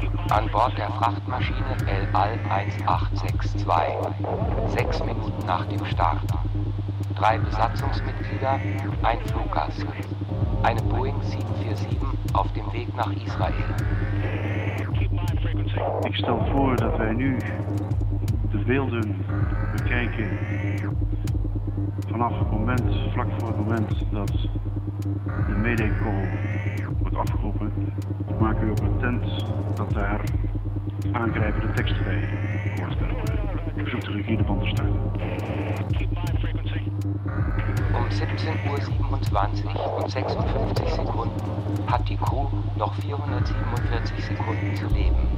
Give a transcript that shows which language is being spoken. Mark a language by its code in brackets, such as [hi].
[de] An Bord der Frachtmaschine El Al 1862, 6 Minuten nach dem Start. 3 Besatzungsmitglieder, ein Fluggast. Eine Boeing 747 auf dem Weg nach Israel. [nl] Ich stel vor, dass wir nu de beelden bekijken. Vanaf het moment, vlak voor het moment, dat de medecall wordt afgeroepen, maken we op een tent dat daar aangrijpende tekst bij wordt geroepen. Verzoek de regie de band te starten. [de] Um 17:27 und 56 Sekunden hat die Crew noch 447 Sekunden zu leben.